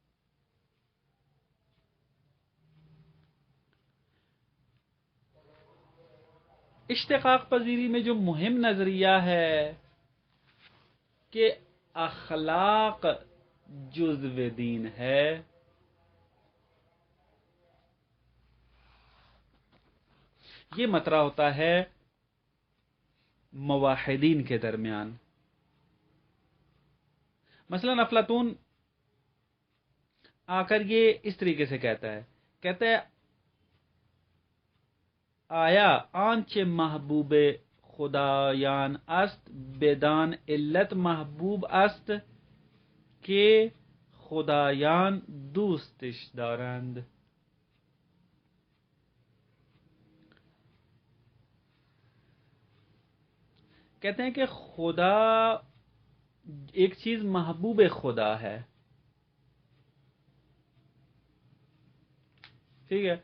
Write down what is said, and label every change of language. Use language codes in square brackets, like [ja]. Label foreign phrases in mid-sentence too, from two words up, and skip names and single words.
[ur] اشتقاق پذیری میں جو مہم نظریہ ہے کہ اخلاق جزو دین ہے، یہ مطرح ہوتا ہے موحدین کے درمیان۔ مثلا افلاطون آ کر یہ اس طریقے سے کہتا ہے [fa] آیا آنچ محبوب خدایان است بدان علت محبوب است کہ خدایان دوستش دارند۔ [ur] کہتے ہیں کہ خدا ایک چیز محبوب خدا ہے ٹھیک ہے.